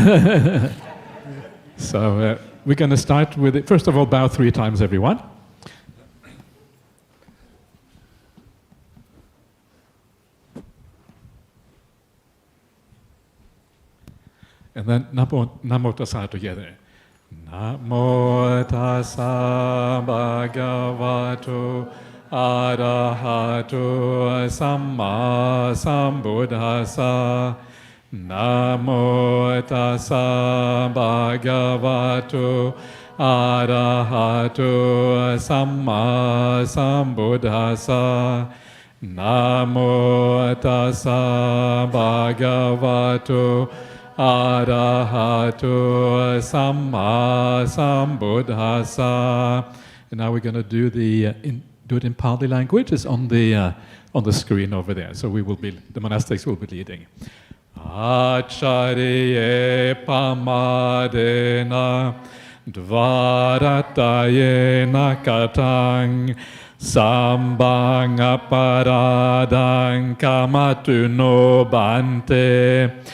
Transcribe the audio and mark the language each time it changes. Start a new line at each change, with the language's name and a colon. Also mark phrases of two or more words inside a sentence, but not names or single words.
English: So we're going to start with it. First of all, bow 3 times, everyone. And then
Pali: Namo Tassa
English: together.
Pali: Namo Tassa Bhagavato Arahato Samma Sambuddhassa. Namo Tassa Bhagavato Arahato Samma Sambuddhassa. Namo Tassa Bhagavato Arahato Samma Sambuddhassa.
English: And now we're going to do it in Pali language. It's on the on the screen over there. So the monastics will be leading.
Pali: Acharye pamadena dvaratayena katang sambang aparadang kamatuno bante